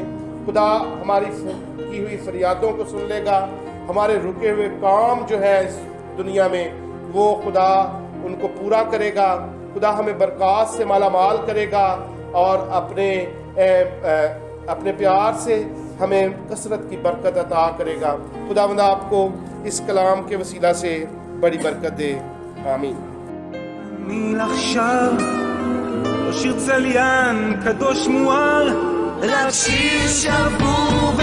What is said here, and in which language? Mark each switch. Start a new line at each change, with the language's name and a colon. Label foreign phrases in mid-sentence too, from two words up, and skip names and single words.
Urdu: خدا ہماری کی ہوئی فریادوں کو سن لے گا، ہمارے رکے ہوئے کام جو ہے اس دنیا میں وہ خدا ان کو پورا کرے گا۔ خدا ہمیں برکات سے مالا مال کرے گا اور اپنے پیار سے ہمیں کثرت کی برکت عطا کرے گا۔ خداوند آپ کو اس کلام کے وسیلہ سے بڑی برکت دے، آمین۔
Hebrew: אני עכשיו לא שיר צליין קדוש מואר, רק שיר שבור